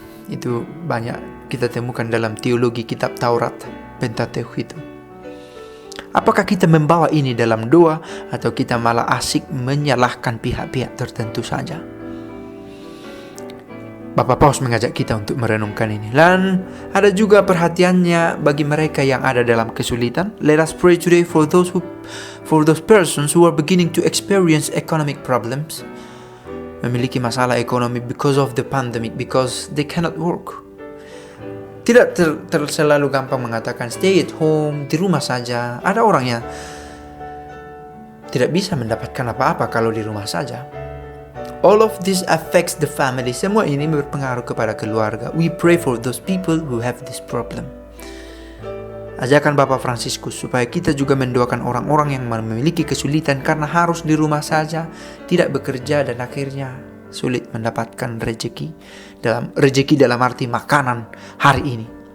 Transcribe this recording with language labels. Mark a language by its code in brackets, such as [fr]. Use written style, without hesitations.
[id] Itu banyak kita temukan dalam teologi kitab Taurat, Pentateuch itu. Apakah kita membawa ini dalam doa atau kita malah asik menyalahkan pihak-pihak tertentu saja? Bapak Paus mengajak kita untuk merenungkan ini. Dan ada juga perhatiannya bagi mereka yang ada dalam kesulitan. [en] Let us pray today for those persons who are beginning to experience economic problems. [id] Memiliki masalah ekonomi [en] because of the pandemic, because they cannot work. [id] Tidak selalu gampang mengatakan [en] stay at home, [id] di rumah saja. Ada orang yang tidak bisa mendapatkan apa-apa kalau di rumah saja. [en] All of this affects the family. [id] Semua ini berpengaruh kepada keluarga. [en] We pray for those people who have this problem. [id] Ajakan Bapak Fransiskus supaya kita juga mendoakan orang-orang yang memiliki kesulitan karena harus di rumah saja, tidak bekerja dan akhirnya sulit mendapatkan rezeki dalam arti makanan hari ini.